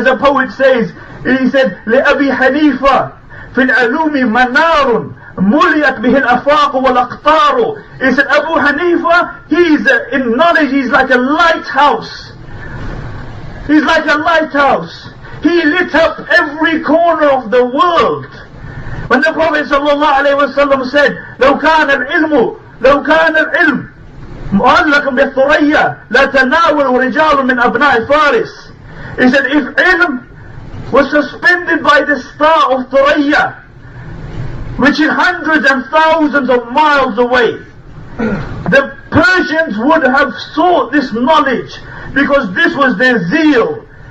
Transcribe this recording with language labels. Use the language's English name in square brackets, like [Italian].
[English] As a poet says, he said, [Arabic] لأبي حنيفة في العلوم منار مليت به الأفاق والأقطار. [English] He said, Abu Hanifa, in knowledge, he's like a lighthouse. He's like a lighthouse. He lit up every corner of the world. When the Prophet ﷺ said, [Arabic] لو كان العلم معلقا بالثريا لتناول رجال من أبناء فارس. [English] He said, if ilm was suspended by the star of Thuraya, which is hundreds and thousands of miles away, the Persians would have sought this knowledge, because this was their zeal.